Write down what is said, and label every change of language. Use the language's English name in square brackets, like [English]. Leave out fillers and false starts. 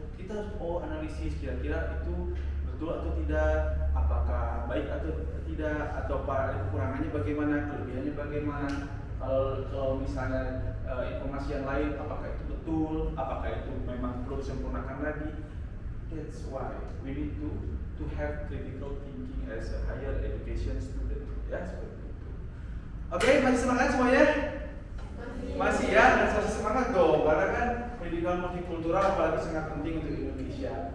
[Indonesian] Kita harus analisis kira-kira itu betul atau tidak, apakah baik atau tidak, atau kekurangannya bagaimana, kelebihannya bagaimana. Kalau misalnya informasi yang lain, apakah itu betul, apakah itu memang perlu disempurnakan lagi. [English] That's why we need to have critical thinking as a higher education student, [Indonesian] ya, seperti itu. Oke, masih semangat semuanya? Masih, ya, dan saya semangat dong, karena kan pendidikan multikultural apalagi sangat penting untuk Indonesia.